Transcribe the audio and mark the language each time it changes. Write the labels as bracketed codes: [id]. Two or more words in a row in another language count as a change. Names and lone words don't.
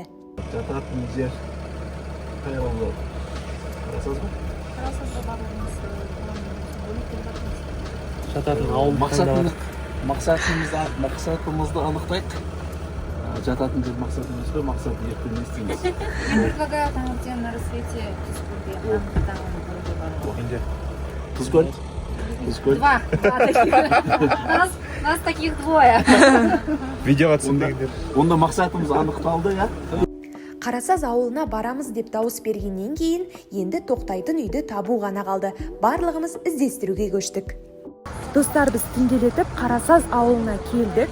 [kk] Жататын жер қай ауыл болады? Қарасыз ба? Қарасыз ба Жататын ауыл мақсатымызды анықтайық. Жататын жер мақсатымыз ба, мақсат ертең не істейміз? [ru] Я предлагаю там, где на рассвете Тұзкөлде, там Где? Тұзкөл? Два таких. Нас таких двое. [kk] Видеоға түсіндіңдер. Онда мақсатымыз анықталды, я? Қарасаз ауылына барамыз деп дауыс бергеннен кейін енді тоқтайтын үйді табу ғана қалды. Барлығымыз іздестіруге көштік. Достар, біз түнделетіп Қарасаз ауылына келдік.